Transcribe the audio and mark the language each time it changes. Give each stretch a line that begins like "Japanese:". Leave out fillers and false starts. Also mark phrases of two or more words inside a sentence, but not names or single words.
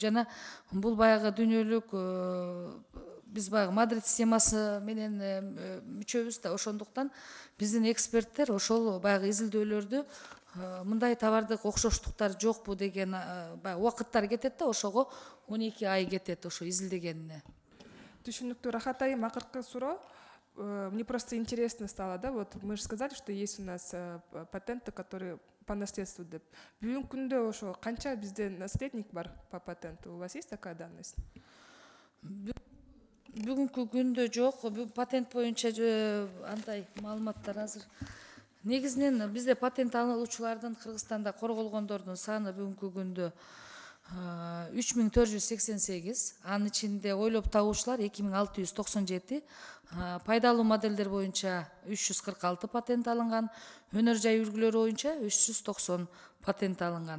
Kyrgyz: Жана бул баягы дүйнөлүк биз баягы Мадрид системасы менен мүчөбүз да, ошондуктан биздин эксперттер ошол баягы изилдөөлөрдү мындай товардык окшоштуктар жокпу деген убакыттар кетет да, ошого 12 ай кетет ошо изилдегенине. Түшүнүктүү. Рахат айым, акыркы суроо.
Russian: Мне просто интересно стало, да, вот мы же сказали, что есть у нас патенты, которые по наследству деп.
Kyrgyz: Бүгүнкү күндө ошо канча бизде наследник бар
Russian: по патенту? У вас есть такая данность?
Kyrgyz: Бүгүнкү күндө жок, патент боюнча андай маалыматтар азыр. Негизинен бизде патент алуучулардын Кыргызстанда корголгондордун саны бүгүнкү күндө 3488, анын ичинде ойлоп табуучулар 2697, пайдалуу моделдер боюнча 346 патент алынган, өнөр жай үлгүлөрү боюнча 390 патент алынган.